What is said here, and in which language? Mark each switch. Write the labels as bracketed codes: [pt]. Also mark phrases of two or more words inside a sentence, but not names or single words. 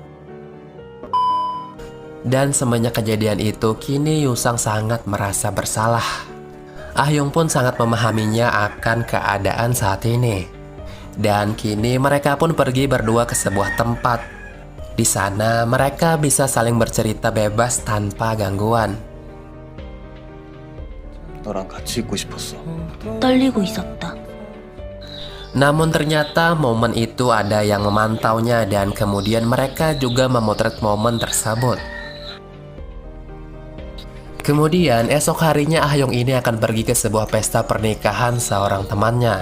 [id] Dan semenjak kejadian itu, kini Yusang sangat merasa bersalah. Ah-hyung pun sangat memahaminya akan keadaan saat ini. Dan kini mereka pun pergi berdua ke sebuah tempat. Di sana mereka bisa saling bercerita bebas tanpa gangguan. [ko] 너랑 같이 있고 싶었어. 떨리고 있었다. [id] Namun ternyata momen itu ada yang memantaunya dan kemudian mereka juga memotret momen tersebut. Kemudian esok harinya Ah-hyung ini akan pergi ke sebuah pesta pernikahan seorang temannya.